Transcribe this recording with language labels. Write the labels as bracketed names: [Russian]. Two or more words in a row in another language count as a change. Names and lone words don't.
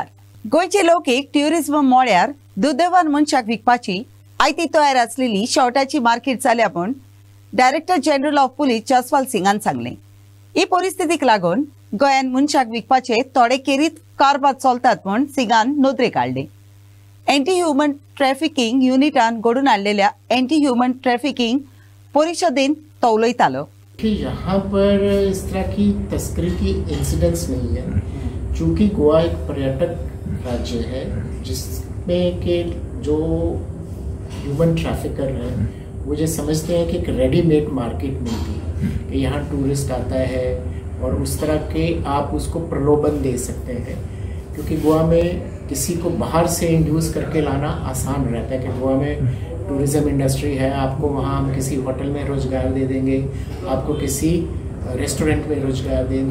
[Konkani] गोयचे लोक एक ट्युरिझम मोळ्यार दुर्दैवान मनशाक विकपाची आयती तयार असलेली शॉर्टाची मार्केट जाल्या म्हूण [English] director general of police [Konkani] जसपाल सिंगान सांगले. ही परिस्थितीक लागून गोंयान मनशाक विकपाचे थोडे केरीत कारभार चलतात म्हूण सिंगान नोंदरे काढले. [English] anti human trafficking [Konkani] युनिटान घडून हाडलेल्या [English] anti human trafficking [Konkani] परिषदेन तो उलयतालो. [Hindi] यहाँ पर इस तरह की तस्करी की इंसिडेंट्स नहीं है, चूँकि गोवा एक पर्यटक राज्य है जिसमें के जो ह्यूमन ट्रैफिकर हैं वो ये समझते हैं कि एक [English] readymade market [Hindi] मिलती है कि यहाँ टूरिस्ट आता है और उस तरह के आप उसको प्रलोभन दे सकते हैं, क्योंकि गोवा में किसी को बाहर से इंड्यूस करके लाना आसान रहता है कि गोवा में [English] tourism industry [Hindi] है, आपको वहाँ हम किसी होटल में रोज़गार दे देंगे, आपको किसी रेस्टोरेंट में रोज़गार देंगे.